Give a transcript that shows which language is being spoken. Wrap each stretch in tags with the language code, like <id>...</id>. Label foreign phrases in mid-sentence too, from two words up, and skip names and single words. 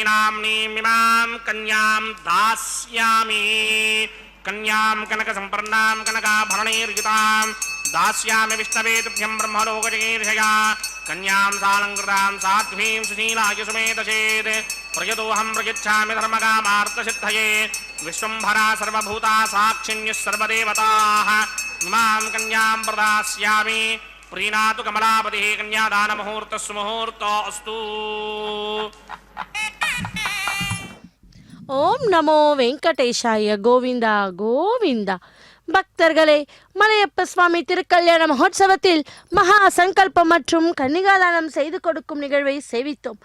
<sa>నామ్నీమిమాం కన్యాం దాస్యామి కన్యాం కనక సంపర్ణాం కనకాభరణైర్యుతాం దాస్యామి విష్ణవే తుభ్యం బ్రహ్మలోకజగీర్షయా కన్యాం సాలంకృతాం సాధ్వీం సుశీలాయ సుమేధచేత్ ప్రయతోహం ప్రయచ్ఛామి ధర్మకామార్థసిద్ధయే విశ్వంభరా సర్వభూతా సాక్షిణ్యః సర్వదేవతాః ఇమాం కన్యాం ప్రదాస్యామి ప్రీణాతు కమలాపతిః కన్యాదానముహూర్తः సుముహూర్తో అస్తు. ஓம் நமோ வெங்கடேஷாய கோவிந்தா கோவிந்தா.</sa> <ta>பக்தர்களே, மலையப்ப சுவாமி திருக்கல்யாண மகோத்சவத்தில் மகா சங்கல்பம் மற்றும் கன்னிகாதானம் செய்து கொடுக்கும் நிகழ்வை சேவித்தோம்.</ta>